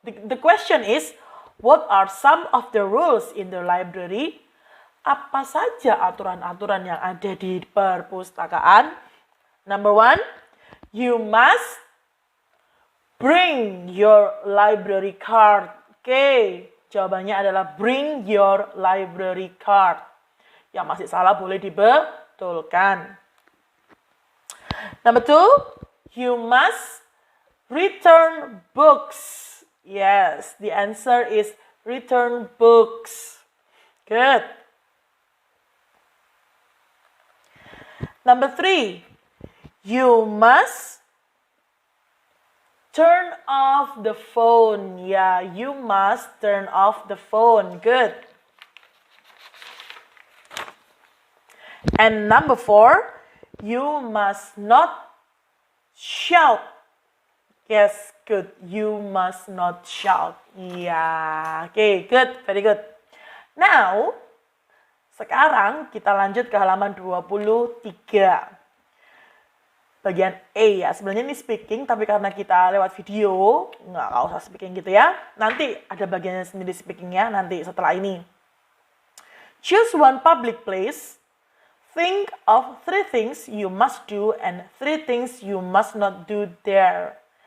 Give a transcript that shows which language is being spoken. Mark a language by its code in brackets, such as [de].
[en] The question is, what are some of the rules in the library? [id] Apa saja aturan-aturan yang ada di perpustakaan? [en] Number 1, you must bring your library card. [id] Oke, jawabannya adalah [en] bring your library card. [id] Yang masih salah boleh dibetulkan. [en] Number 2, you must return books. Yes, the answer is return books. Good. Number 3, you must turn off the phone. Yeah, you must turn off the phone. Good. And number 4, you must not shout. Yes, good. You must not shout. Yeah. Okay, good. Very good. Now, [id] sekarang kita lanjut ke halaman 23. Bagian A ya, sebenarnya ini speaking, tapi karena kita lewat video, nggak usah speaking gitu ya. Nanti ada bagiannya sendiri speakingnya, nanti setelah ini. [en] Choose one public place. Think of 3 things you must do and 3 things you must not do there.